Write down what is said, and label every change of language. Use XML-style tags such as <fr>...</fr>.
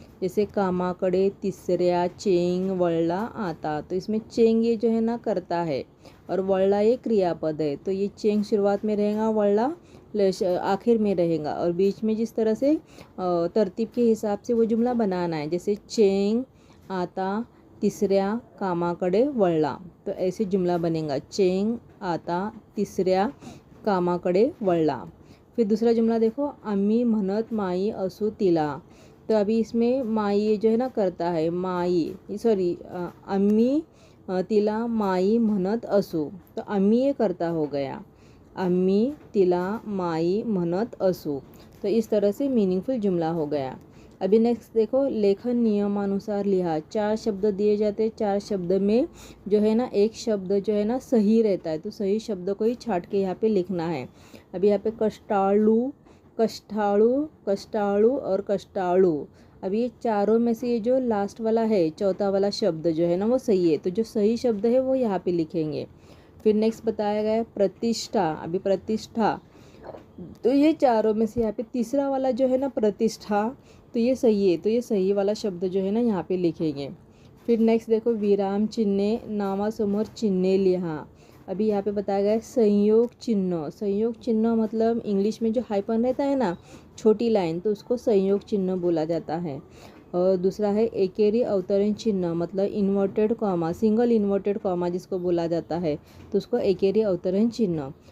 <mr>जैसे कामाकडे तिसऱ्या चेंग वळला आता।</mr> <hi>तो इसमें चेंग ये जो है ना करता है और वळला ये क्रियापद है। तो ये चेंग शुरुआत में रहेगा, वळला आखिर में रहेगा, और बीच में जिस तरह से तरतीब के हिसाब से वो जुमला बनाना है। जैसे</hi> <mr>चेंग आता तिसऱ्या कामाकडे वळला.</mr> <hi>तो ऐसे जुमला बनेगा,</hi> <mr>चेंग आता तिसऱ्या कामाकडे वळला.</mr> <hi>फिर दूसरा जुमला देखो,</hi> <mr>आम्ही म्हणत माई असू तिला.</mr> <hi>तो अभी इसमें माई जो है ना करता है, माई सॉरी</hi> <mr>आम्ही तिला माई म्हणत असू.</mr> <hi>तो आम्ही ये करता हो गया,</hi> <mr>आम्ही तिला माई म्हणत असू.</mr> <hi>तो इस तरह से मीनिंगफुल जुमला हो गया. अभी नेक्स्ट देखो,</hi> <mr>लेखन नियमानुसार लिहा.</mr> <hi>4 शब्द दिए जाते हैं, 4 शब्द में जो है ना एक शब्द जो है ना सही रहता है, तो सही शब्द को ही छाट के यहाँ पे लिखना है. अभी यहाँ पे कष्टालु, कष्टालु, कष्टालु और कष्टालु. अभी ये चारों में से ये जो लास्ट वाला है, चौथा वाला शब्द जो है ना वो सही है, तो जो सही शब्द है वो यहाँ पे लिखेंगे. फिर नेक्स्ट बताया गया है प्रतिष्ठा. अभी प्रतिष्ठा, तो ये चारों में से यहाँ पे तीसरा वाला जो है ना प्रतिष्ठा, तो ये सही है, तो ये सही वाला शब्द जो है ना यहाँ पे लिखेंगे. फिर नेक्स्ट देखो,</hi> <mr>विराम चिन्हे नावासमोर चिन्हे लिहा.</mr> <hi>अभी यहाँ पे बताया गया है संयोग चिन्ह. संयोग चिन्ह मतलब इंग्लिश में जो हाइपन रहता है ना, छोटी लाइन, तो उसको संयोग चिन्ह बोला जाता है. और दूसरा है एकेरी अवतरण चिन्ह, मतलब inverted comma, single inverted comma जिसको बोला जाता है, तो उसको एकेरी अवतरण चिन्ह.</hi>